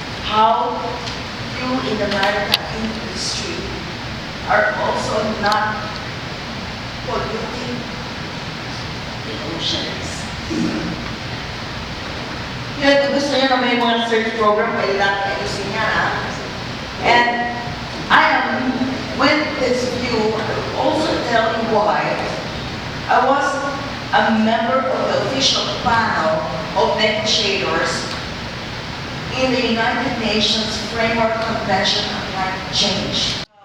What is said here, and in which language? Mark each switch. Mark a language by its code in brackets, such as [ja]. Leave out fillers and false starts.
[en] How you in the maritime industry are also not polluting the oceans? [tl] Kaya gusto niya na may mga search program, kaya lang ayusin niya na. [en] And I am with this view, I will also tell you why. I was a member of the official panel of negotiators in the United Nations Framework Convention on Climate Change.